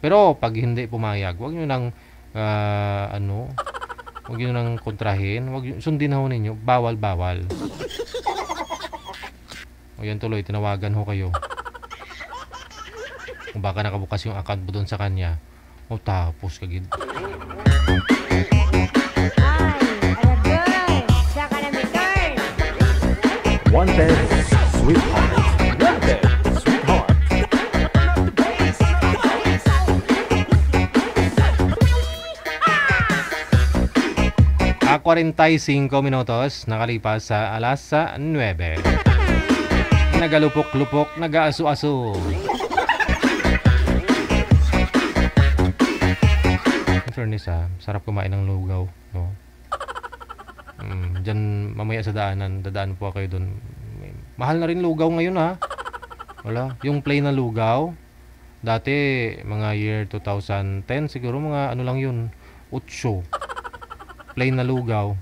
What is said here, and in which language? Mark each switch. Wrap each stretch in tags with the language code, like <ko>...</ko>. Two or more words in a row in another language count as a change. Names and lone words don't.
<tl>Pero pag hindi pumayag, huwag nyo nang, huwag nyo nang kontrahin, sundin ho ninyo, bawal. O yan tuloy, tinawagan ho kayo. Kung baka nakabukas yung account mo doon sa kanya, o tapos kagid. Wanted Sweetheart. Wanted Sweetheart. A 45 minutos nakalipas sa alas 9.</tl> <hil>Nagalupok-lupok, nag-aaso-aso.</hil> <en>In fairness,</en> <tl>sarap kumain ng lugaw, no? Diyan mamaya sa daanan, dadaan po kayo doon. Mahal na rin lugaw ngayon, ha? Wala, yung plain na lugaw dati mga year 2010 siguro, mga ano lang yun, 8 plain na lugaw.</tl>